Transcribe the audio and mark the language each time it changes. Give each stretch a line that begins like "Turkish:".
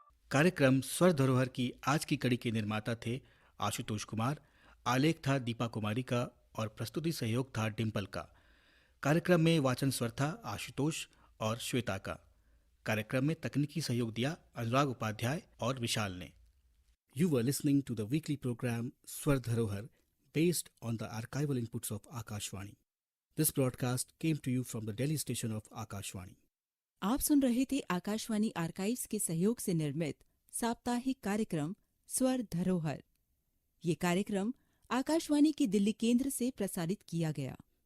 Hindi: कार्यक्रम स्वर धरोहर की आज की कड़ी के निर्माता थे आशुतोष कुमार, आलेख था दीपा कुमारी का और प्रस्तुति सहयोग था डिम्पल का। कार्यक्रम में वाचन स्वर था आशुतोष और श्वेता का। कार्यक्रम में तकनीकी सहयोग दिया अनुराग उपाध्याय और विशाल ने।
English: You were listening to the weekly programme Swar Dharohar based on the archival inputs of Akashvani. This broadcast came to you from the Delhi station of Akashvani.
Hindi: आप सुन रहे थे आकाशवाणी आर्काइव्स के सहयोग से निर्मित साप्ताहिक कार्यक्रम स्वर धरोहर। ये कार्यक्रम आकाशवाणी के दिल्ली केंद्र से प्रसारित किया गया।